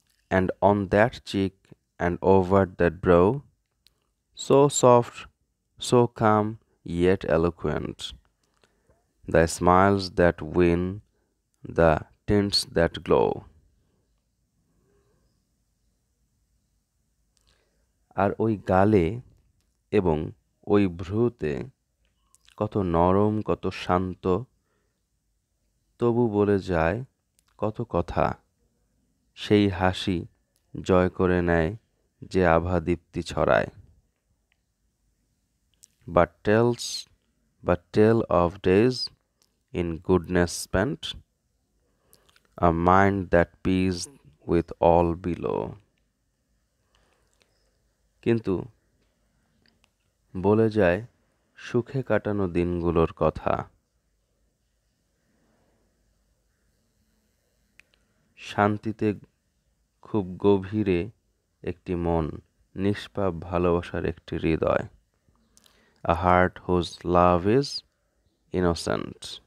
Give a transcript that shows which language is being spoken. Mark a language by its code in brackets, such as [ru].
[en] And on that cheek and over that brow, so soft, so calm, yet eloquent, the smiles that win the tints that glow. [bn] আর ওই গালে এবং ওই ভ্রুতে কত নরম, কত শান্ত, তবু বলে যায় কত কথা। সেই হাসি জয় করে নেয় যে আভা দীপ্তি ছড়ায়। [en] But tell of days in goodness spent, a mind that peace with all below. [bn] কিন্তু বলে যায় সুখে কাটানো দিনগুলোর কথা, শান্তিতে খুব গভীরে একটি মন, নিষ্পাপ ভালোবাসার একটি হৃদয়, [en] a heart whose love is innocent.